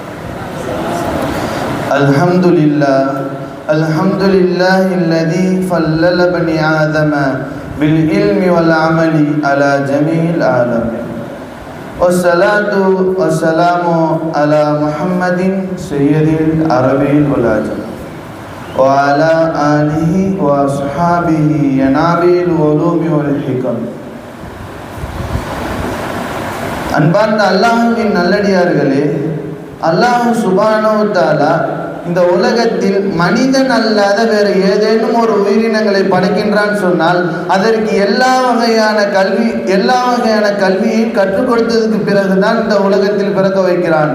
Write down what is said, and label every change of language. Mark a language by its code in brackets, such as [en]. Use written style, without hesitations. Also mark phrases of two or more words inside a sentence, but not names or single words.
[ar] الحمد لله الذي فلل بني آدم بالعلم والعمل على جميع العالمين، والصلاة والسلام على محمد سيد العرب والعجم وعلى آله وأصحابه ينابي العلوم والحكم. [ta] அன்பார்ந்த அல்லாஹ்வின் நல்லடியார்களே, [ar] الله سبحانه وتعالى [ta] இந்த உலகத்தில் மனிதன் அல்லாத வேறு ஏதேனும் ஒரு உயிரினங்களை படைக்கின்றான் சொன்னால் அதற்கு எல்லா வகையான கல்வியையும் கற்றுக் கொடுத்ததுக்கு பிறகுதான் இந்த உலகத்தில் பிறக்க வைக்கிறான்.